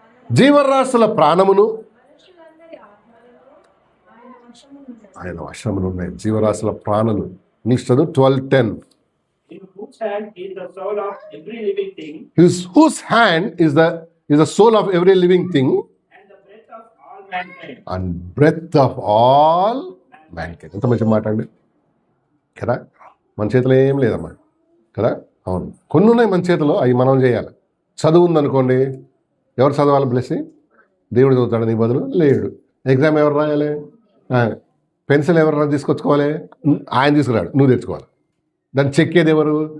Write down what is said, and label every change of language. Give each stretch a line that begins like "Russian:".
Telugu: జీవరాశుల ప్రాణమును ఆయన వశములు ఉన్నాయి. జీవరాశుల ప్రాణులు. Next 12:10.
English: whose hand is the soul of every living thing, Whose hand is the soul of every living thing and the breath of all mankind. and breath of all mankind.
Telugu: ఎంత మంచి మాట అండి కదా. మన చేతిలో ఏం లేదమ్మా కదా. అవును, కొన్ని ఉన్నాయి మన చేతిలో, అవి మనం చేయాలి. చదువు ఉందనుకోండి, ఎవరు చదవాలి? బ్లెస్సింగ్ దేవుడు చదువుతాడు నీ బదులు? లేడు. ఎగ్జామ్ ఎవరు రాయాలి? పెన్సిల్ ఎవరు తీసుకొచ్చుకోవాలి? ఆయన తీసుకురాడు, నువ్వు తెచ్చుకోవాలి. దాన్ని చెక్కేది ఎవరు?